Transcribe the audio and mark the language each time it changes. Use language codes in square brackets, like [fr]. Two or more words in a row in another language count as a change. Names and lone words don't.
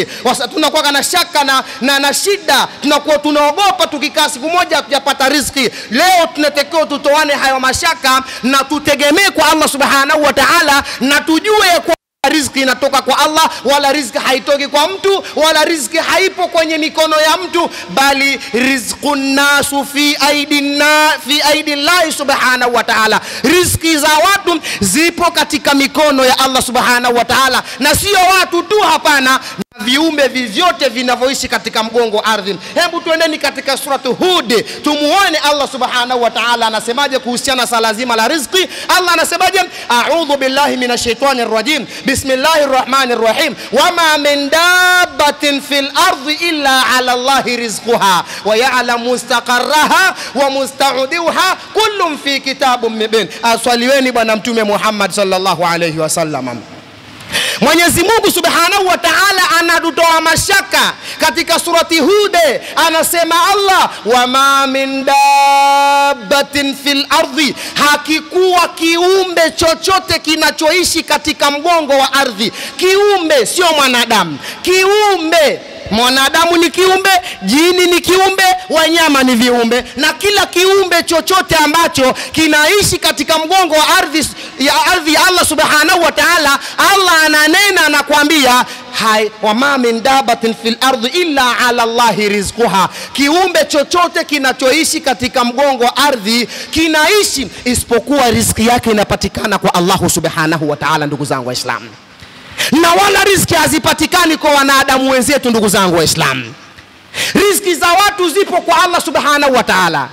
[sw] Tunakuaga na shaka na shida, tunaogopa tukikaa siku moja hatujapata riziki. Leo tunatakiwa tutoane hayo mashaka na tutegemee kwa [ar] الله سبحانه وتعالى, [sw] na tujue kwa riziki inatoka kwa Allah, wala riziki haitoki kwa mtu, wala riziki haipo kwenye mikono ya mtu, bali [ar] رزق الناس في أيدي الله سبحانه وتعالى. [sw] Riziki za watu zipo katika mikono ya [ar] الله سبحانه وتعالى, [sw] na sio watu tu, hapana, viumbe vyote vinavyoishi katika mgongo ardhi. Hebu tuendeni katika suratu Hud tumuone [ar] الله سبحانه وتعالى [sw] anasemaje kuhusiana sala zima la riziki. Allah anasemaje? [ar] أعوذ بالله من الشيطان الرجيم. بسم الله الرحمن الرحيم. وما من دابة في الأرض إلا على الله رزقها ويعلم مستقرها ومستودعها كل في كتاب مبين. [sw] Aswaliweni bwana mtume Muhammad [ar] صلى الله عليه وسلم. [sw] Mwenyezi Mungu [ar] سبحانه وتعالى [sw] anatutoa mashaka katika surati Hud, anasema Allah, [ar] وما من دابة في الأرض, [sw] hakikuwa kiumbe chochote kinachoishi katika mgongo wa ardhi. Kiumbe sio mwanadamu, kiumbe. Mwanadamu ni kiumbe, jini ni kiumbe, wanyama ni viumbe, na kila kiumbe chochote ambacho kinaishi katika mgongo wa ardhi ya [ar] الله سبحانه وتعالى, [sw] Allah ananena anakuambia [ar] وما من دابة في الأرض إلا على الله رزقها. [sw] Kiumbe chochote kinachoishi katika mgongo wa ardhi kinaishi isipokuwa riziki yake inapatikana kwa [ar] الله سبحانه وتعالى. [sw] Ndugu zangu Waislamu, na wala riziki hazipatikani kwa wanadamu wenzetu. Ndugu zangu Waislamu, riziki za watu zipo kwa [ar] الله سبحانه وتعالى.